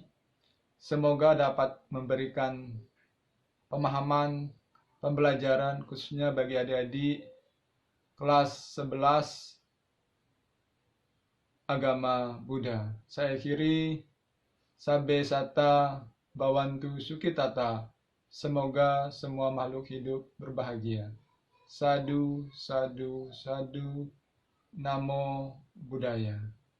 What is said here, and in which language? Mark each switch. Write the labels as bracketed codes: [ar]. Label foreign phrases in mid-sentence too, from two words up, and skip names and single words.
[id] Semoga dapat memberikan pemahaman, pembelajaran khususnya bagi adik-adik kelas 11 agama Buddha. Saya akhiri, [pi] Sabbe Satta Bhavantu Sukhitata. [id] Semoga semua makhluk hidup berbahagia. [pi] Sadu, sadu, sadu. Namo Buddhaya.